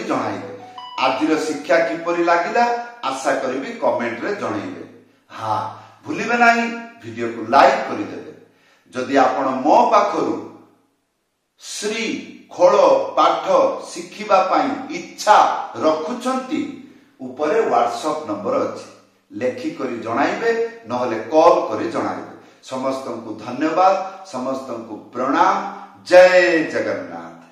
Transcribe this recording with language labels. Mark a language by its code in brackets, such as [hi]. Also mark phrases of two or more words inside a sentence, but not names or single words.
[or] ଜଣାଇବେ ଆଜିର ଶିକ୍ଷା କିପରି ଲାଗିଲା ଆଶା କରିବି କମେଣ୍ଟ ରେ ଜଣାଇବେ ହଁ ଭୁଲିବେ ନାହିଁ ଭିଡିଓ କୁ ଲାଇକ କରି ଦେବେ ଯଦି ଆପଣ ମୋ ପାଖରୁ ଶ୍ରୀ ଖୋଲ ପାଠ ଶିଖିବା ପାଇଁ ଇଚ୍ଛା ରଖୁଛନ୍ତି ଉପରେ [en] WhatsApp number [or] ଅଛି ଲେଖି କରି ଜଣାଇବେ ନହେଲେ କଲ କରି ଜଣାଇବେ ସମସ୍ତ କୁ ଧନ୍ୟବାଦ ସମସ୍ତ କୁ ପ୍ରଣାମ ଜୟ ଜଗନ୍ନାଥ।